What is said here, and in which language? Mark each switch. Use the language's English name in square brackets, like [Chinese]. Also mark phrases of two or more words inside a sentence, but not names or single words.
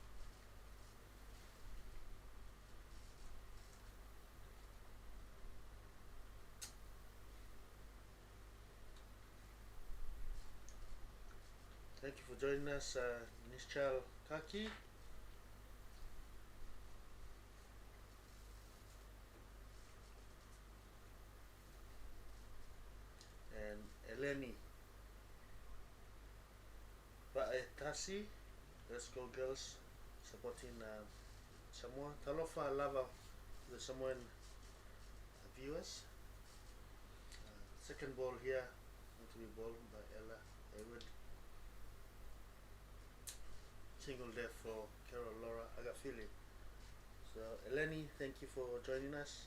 [English] thank you for joining us, Nishchal Kaki, and Eleni Baetasi. Let's go girls, supporting Samoa. [Samoan] Talofa lava [English] the Samoan viewers. Second ball here, going to be ball by Ella Hayward. Single there for Carol Laura Agafili. So Eleni, thank you for joining us.